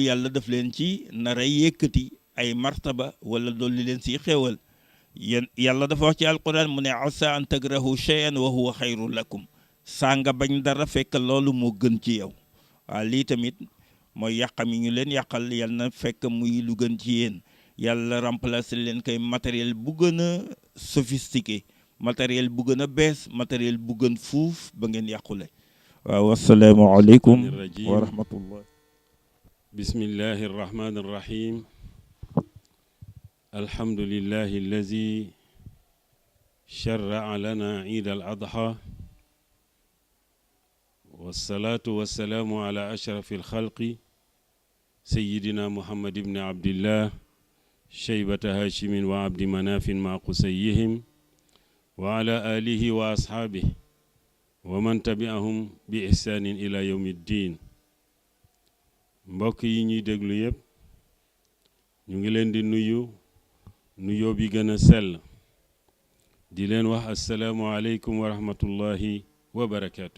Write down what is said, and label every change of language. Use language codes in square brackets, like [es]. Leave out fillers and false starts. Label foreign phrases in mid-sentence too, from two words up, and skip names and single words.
[wo] yàlla def leen ci nar a yëkkati ay martaba wala dolli leen si xéewal yéen yàlla dafa wax ci alquran mu ne [ar] عسى أن تكرهوا شيئا وهو خير لكم [wo] saa nga bañ dara fekk loolu moo gën ci yow waaw lii tamit mooy yàqam yi ñu leen yàqal yàlla na fekk muy lu gën ci yéen yàlla remplacer leen kay matériel bu gën a sophistiqué matériel bu gën a bees matériel bu gën fuuf ba ngeen yàqule waaw [ar] السلام عليكم ورحمة الله بسم الله الرحمن الرحيم الحمد لله الذي شرع لنا عيد الأضحى والصلاة والسلام على أشرف الخلق سيدنا محمد بن عبد الله شيبة هاشم وعبد مناف ما قصيهم وعلى آله وأصحابه ومن تبعهم بإحسان إلى يوم الدين [wo] mbokk yi ñuy déglu yépp ñu ngi leen di nuyoo bi gën a sell di leen wax [ar] السلام عليكم ورحمة الله وبركاته.